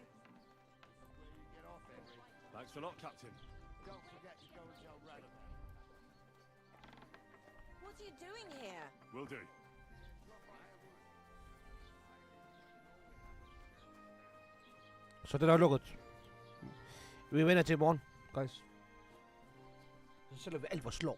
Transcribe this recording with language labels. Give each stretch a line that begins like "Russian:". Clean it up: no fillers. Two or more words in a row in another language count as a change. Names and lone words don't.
English: Where you get off, Henry. Thanks a lot, Captain. Don't forget to go and tell Red about it. What are you doing here? Will do.
Danish: Så det er lukket. Vi vender til i morgen, guys. Så sælger vi alt vores slår.